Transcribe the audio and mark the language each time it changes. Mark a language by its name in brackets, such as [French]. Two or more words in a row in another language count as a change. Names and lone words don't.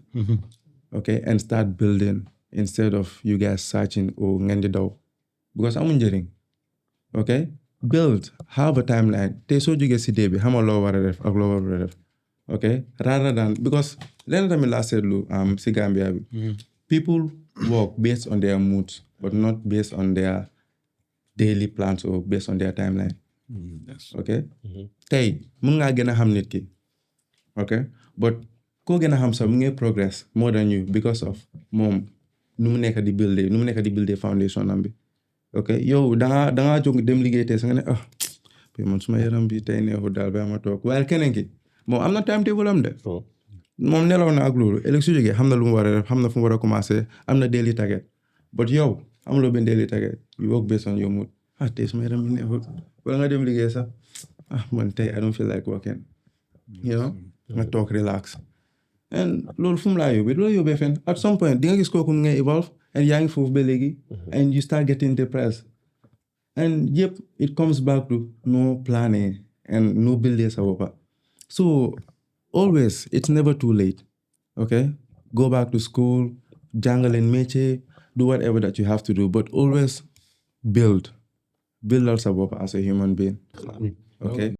[English] Okay, and start building instead of you guys searching or [Wolof] ngeen di daw. Because amuñ njëriñ. [English] Okay? Build, have a timeline. [Wolof] Tey soo jógee si dee bi xamal loo war a def ak loo war a def. [English] Okay? Rather than, because [Wolof] leen tamit laa seetlu si Gambia bi. [English] People work based on their moods, but not based on their daily plans or based on their timeline. Okay? [Wolof] Tey mun ngaa gën a xam nit ki. [English] Okay? But [Wolof] koo gën a xam sax mu ngi [English] progress more than you because of [Wolof] moom nu mu nekk di buildee foundation am bi. Okay? Yow dangaa jóg dem liggéey tey sa nga ne man suma yaram bi tey neexul daal ba ma toog waaye keneen ki moom am na timetable am de. moom nelaw na ak loolu ëllëg su jógee xam na lu mu war a def xam na fu mu war a commencer am na [English] daily target but [Wolof] yow amuloo benn [English] daily target you work based on your mood [Wolof] tey suma yaram bi neexul wala nga dem liggéey sax man tey [English] I don't feel like working [Wolof] nga toog [English] relax and [Wolof] loolu fu mu laa yóbbee du la yóbbee fenn [English] at some point [Wolof] di nga gis kooku mu ngay [English] evolve and [Wolof] yaa ngi foofu ba léegi [English] and you start getting depressed and yëpp it comes back to no planning and no building [Wolof] sa boppa [English] so always, it's never too late. Okay? Go back to school, [Wolof] jàngaleen métier, [English] do whatever that you have to do, but always build. Build yourself up as a human being. Okay?